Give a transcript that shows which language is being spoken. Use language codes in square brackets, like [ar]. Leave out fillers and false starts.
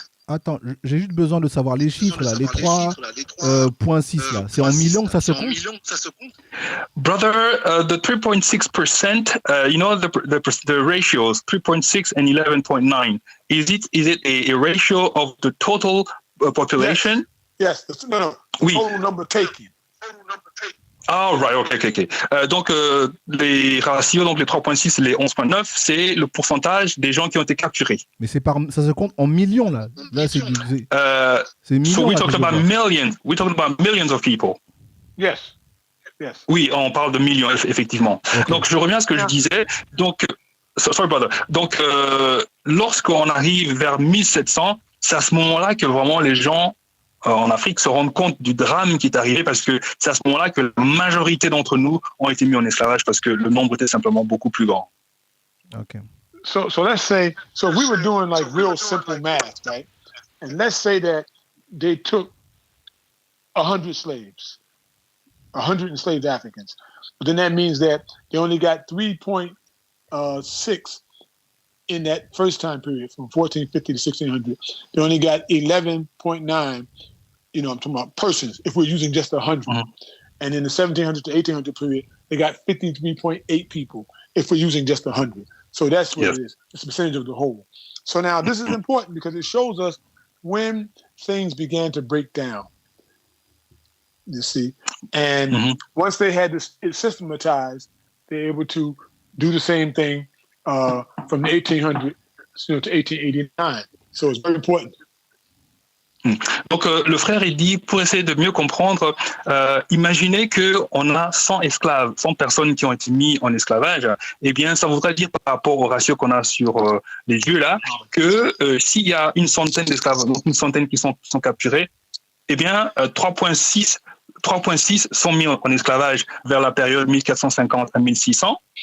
[fr] Attends, j'ai juste besoin de savoir les chiffres, là, les 3,6, là. C'est en millions que ça se compte? [en] Brother, the 3.6%, you know the ratios, 3.6 and 11.9. Is it a ratio of the total population? Yes. No. [fr] Oui. [en] Total number taken. Ah, right, ok. [fr] Donc, les ratios, donc les 3.6 et les 11.9, c'est le pourcentage des gens qui ont été capturés. Mais ça se compte en millions, là. Là, c'est millions. [en] So we're talking about millions. We're talking about millions of people. Yes. [fr] Oui, on parle de millions, effectivement. Okay. Donc, je reviens à ce que je disais. Donc, [en] sorry, brother. [fr] Donc, lorsqu'on arrive vers 1700, c'est à ce moment-là que vraiment les gens en Afrique se rendent compte du drame qui est arrivé parce que c'est à ce moment-là que la majorité d'entre nous ont été mis en esclavage parce que le nombre était simplement beaucoup plus grand. [en] Okay. So let's say, we were doing like real simple math, right? And let's say that they took 100 slaves, 100 enslaved Africans. But then that means that they only got 3.6 in that first time period, from 1450 to 1600. They only got 11.9, I'm talking about persons, if we're using just 100. Mm-hmm. And in the 1700 to 1800 period, they got 53.8 people, if we're using just 100. So that's what it is. It's a percentage of the whole. So now this is important because it shows us when things began to break down, you see. And once they had this systematized, they're able to do the same thing from the 1800 to 1889. So it's very important. [fr] Donc le frère il dit, pour essayer de mieux comprendre, imaginez qu'on a 100 esclaves, 100 personnes qui ont été mises en esclavage, eh bien ça voudrait dire par rapport au ratio qu'on a sur les yeux là, que s'il y a une centaine d'esclaves, donc une centaine qui sont capturés, eh bien 3,6 sont mis en esclavage vers la période 1450 à 1600.